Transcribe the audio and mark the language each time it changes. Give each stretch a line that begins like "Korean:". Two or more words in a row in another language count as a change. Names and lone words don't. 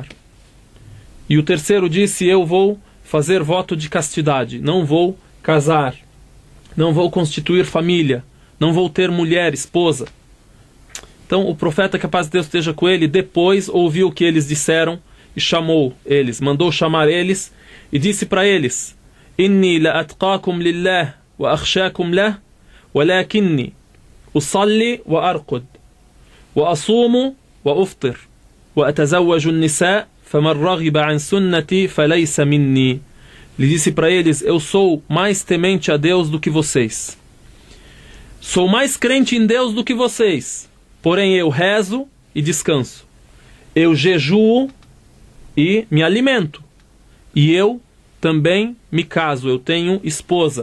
Portuguese: E o terceiro disse: eu vou fazer voto de castidade, não vou casar, não vou constituir família, não vou ter mulher, esposa. Então o profeta, que a paz de Deus esteja com ele, depois ouviu o que eles disseram e chamou eles, mandou chamar eles e disse para eles:
Arabic: إني لأتقاكم لله وأخشاكم له ولكني أصلي وأرقد وأصوم وأفطر وأتزوج النساء فمن رغب عن سنتي فليس مني.
Portuguese: Ele disse para eles: eu sou mais temente a Deus do que vocês. Sou mais crente em Deus do que vocês. Porém eu rezo e descanso. Eu jejuo e me alimento. E eu também me caso, eu tenho esposa.